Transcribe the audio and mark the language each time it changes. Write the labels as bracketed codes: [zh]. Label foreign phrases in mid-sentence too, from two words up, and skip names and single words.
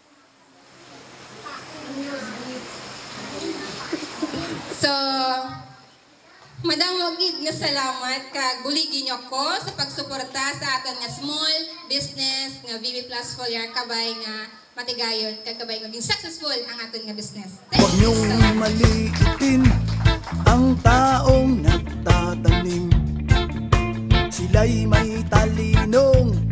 [hil] So, madamo gid nga salamat kag buligin niyo ko sa pagsuporta sa aton nga [en] small business [hil] nga VV Plus Foliar kabay nga matigayon kag kabay nga maging successful ang aton nga business. [tl] Huwag niyong maliitin ang taong nagtatanim. Sila'y may talinong